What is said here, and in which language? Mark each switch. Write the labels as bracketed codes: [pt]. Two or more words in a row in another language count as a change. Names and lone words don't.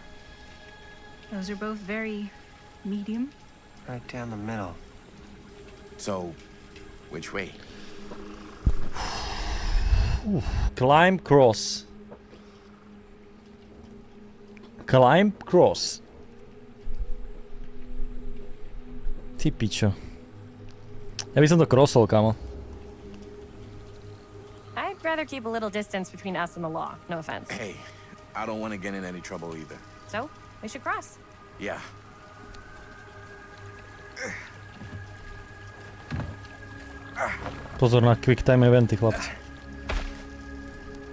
[en] Those are both very medium. Right down the middle. So, which way? Climb, cross. Climb, cross. [sk] Ty pičo. Ja by som to crossol, kamo. [en] I'd rather keep a little distance between us and the law. No offense. Hey, I don't want to get in any trouble either. So, we should cross. Yeah. [sk] Pozor na [en] quick time eventy, [sk] chlapci.